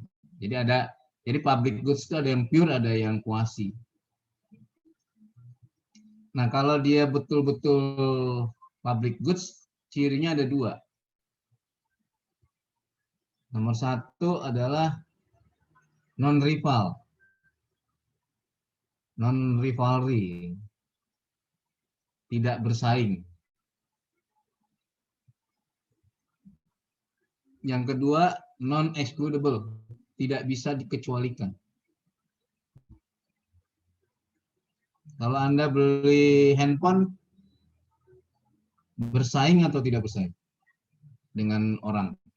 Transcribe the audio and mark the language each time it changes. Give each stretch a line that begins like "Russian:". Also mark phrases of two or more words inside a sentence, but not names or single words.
Indonesian: Jadi
English: public goods
Indonesian: itu ada yang pure, ada yang kuasi. Nah, kalau dia betul-betul
English: public goods,
Indonesian: cirinya ada dua. Nomor satu adalah non-rival, non-rivalry, tidak bersaing. Yang kedua, non-excludable, tidak bisa dikecualikan. Kalau Anda beli handphone, bersaing atau tidak bersaing dengan orang?